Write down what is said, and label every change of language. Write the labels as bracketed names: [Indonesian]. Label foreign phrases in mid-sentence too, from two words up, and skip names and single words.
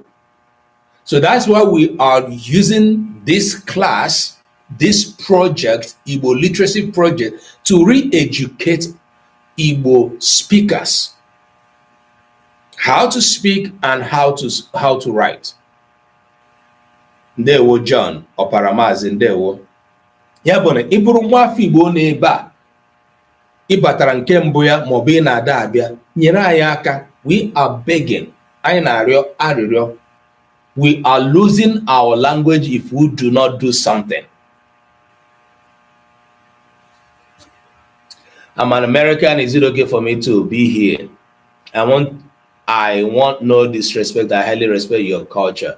[English] So that's why we are using this class, this project, Igbo Literacy Project, to re-educate Igbo speakers. How to speak and how to write. [Igbo] Ndewo John Oparamazi ndewo. Ya bụ na ị bụrụ nwa afọ Igbo n'ebe a, ị batara nke mbụ ya ma ọ bụ ị na-ada abịa, nyere anyị aka. [English] We are begging. [Igbo] Anyị na-arịọ arịrịọ. [English] We are losing our language if we do not do something. I'm an American. Is it okay for me to be here? I want I want no disrespect. I highly respect your culture.